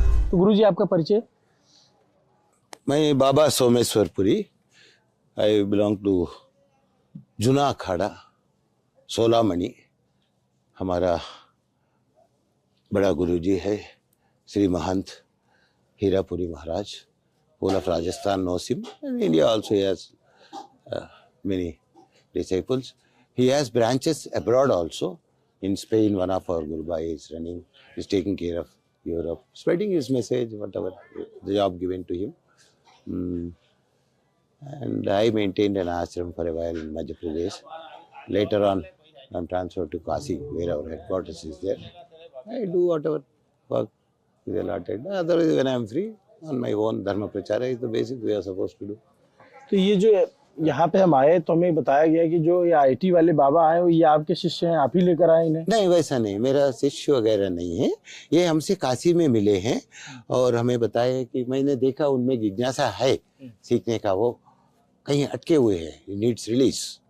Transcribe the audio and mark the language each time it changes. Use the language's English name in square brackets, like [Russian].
[Hindi] तो गुरुजी आपका परिचय? मैं बाबा सोमेश्वरपुरी, [English] I belong to [Hindi] जुना अखाड़ा सोलामणि। हमारा बड़ा गुरुजी है श्री महंत हीरापुरी महाराज, [English] whole of Rajasthan knows him, and India also has many disciples. He has branches abroad also. In Spain, one of our Guru Bhai is running, is taking care of Europe, spreading his message, whatever the job given to him. And I maintained an ashram for a while in Madhya Pradesh. Later on, I'm transferred to Kasi, where our headquarters is there. I do whatever work is allotted. Otherwise, when I'm free, on my own dharma prachara is the basic we are supposed to do. [Hindi] तो ये जो यहाँ पे हम आए तो हमें बताया गया कि जो ये आईटी वाले बाबा आए, ये आपके शिष्य हैं, आप ही लेकर आए इन्हें? नहीं, वैसा नहीं, मेरा शिष्य वगैरह नहीं है। ये हमसे काशी में मिले हैं और हमें बताया कि मैंने देखा उनमें जिज्ञासा है सीखने का, वो कहीं अटके हुए हैं, [English] Needs release.